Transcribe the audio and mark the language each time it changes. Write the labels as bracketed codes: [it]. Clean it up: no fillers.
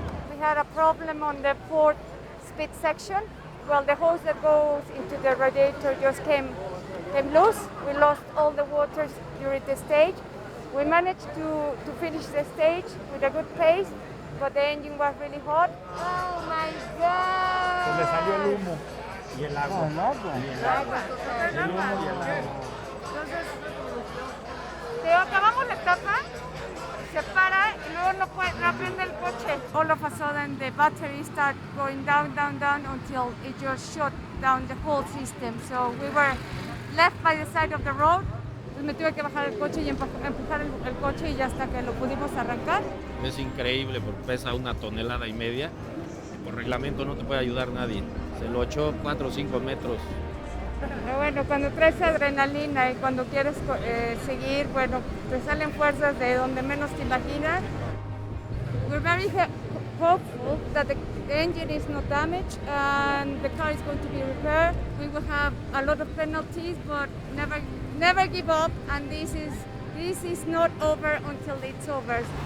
[en] We had a problem on the fourth speed section. Well, the hose that goes into the radiator just came loose. We lost all the waters during the stage. We managed to finish the stage with a good pace, but the engine was really hot. Oh my God! [es] Se le salió el humo y el agua. El agua. El humo y el agua. Entonces, acabamos la etapa, se para y luego no prende el coche. [en] All of a sudden the battery started going down until it just shut down the whole system. So we were left by the side of the road. [es] Entonces me tuve que bajar el coche y empujar el coche y hasta que lo pudimos arrancar. Es increíble porque pesa 1,5 toneladas y por reglamento no te puede ayudar nadie. Se lo echó 4 o 5 metros. Pero bueno, cuando traes adrenalina y cuando quieres seguir, bueno, te salen fuerzas de donde menos te imaginas. [en] We're very hopeful that the engine is not damaged and the car is going to be repaired. We will have a lot of penalties, but never give up, and this is not over until it's over.